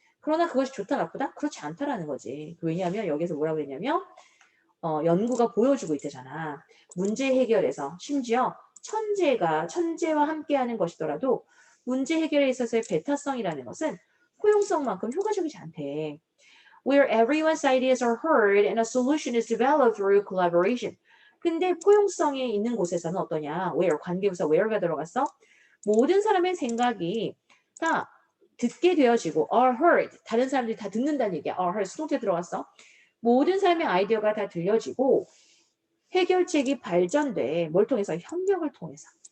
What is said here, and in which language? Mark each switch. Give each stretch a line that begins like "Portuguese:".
Korean: 그러나 그것이 좋다 나쁘다? 그렇지 않다라는 거지. 왜냐하면 여기서 뭐라고 했냐면 연구가 보여주고 있대잖아. 문제 해결에서 심지어 천재와 함께하는 것이더라도 문제 해결에 있어서의 배타성이라는 것은 포용성만큼 효과적이지 않대.
English: Where everyone's ideas are heard and a solution is developed through collaboration.
Korean: 근데 포용성이 있는 곳에서는 어떠냐? where, 관계부사 where가 들어갔어? 모든 사람의 생각이 다 듣게 되어지고 are heard, 다른 사람들이 다 듣는다는 얘기야. are heard, 수동태 들어갔어. 모든 사람의 아이디어가 다 들려지고 해결책이 발전돼. 뭘 통해서? 협력을 통해서.